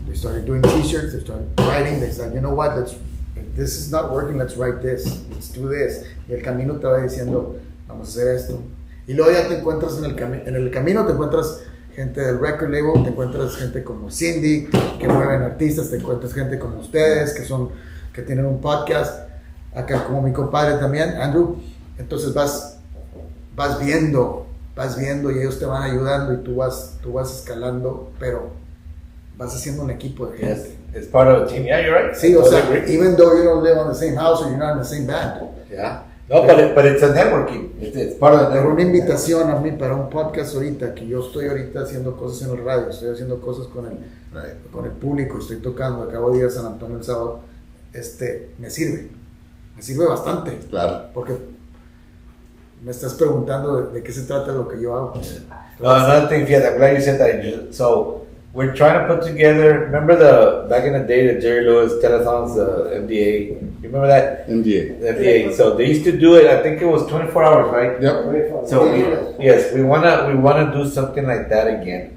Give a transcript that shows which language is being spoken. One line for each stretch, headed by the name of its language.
English: They started doing t-shirts, they started writing, they said, you know what, if this is not working, let's write this, let's do this.
Spanish: Y el camino te va diciendo, vamos a hacer esto. Y luego ya te encuentras en el camino, te encuentras gente del record label, te encuentras gente como Cindy, que mueven artistas, te encuentras gente como ustedes, que tienen un podcast, acá como mi compadre también, Andrew. Entonces vas viendo y ellos te van ayudando y tú vas escalando, pero vas haciendo un equipo de gente.
English: Yes. It's part of a team. Yeah, you're right.
Spanish: Sí, o sea,
English: even though you don't live on the same house or you're not in the same band. Yeah. No, but it's a networking. It's part of the
Spanish: Pero una
English: networking.
Spanish: invitación a mí para un podcast ahorita, que yo estoy ahorita haciendo cosas en el radio, estoy haciendo cosas con el público, estoy tocando, acabo de ir a San Antonio el sábado, me sirve bastante. Claro. Porque me estás preguntando de qué se trata lo que yo hago.
English: Another thing, Fiat, I'm glad you said that. So we're trying to put together, remember back in the day, the Jerry Lewis telethons, the MDA, you remember that? MDA. The MDA. So they used to do it, I think it was 24 hours, right? Yep. So we wanna do something like that again.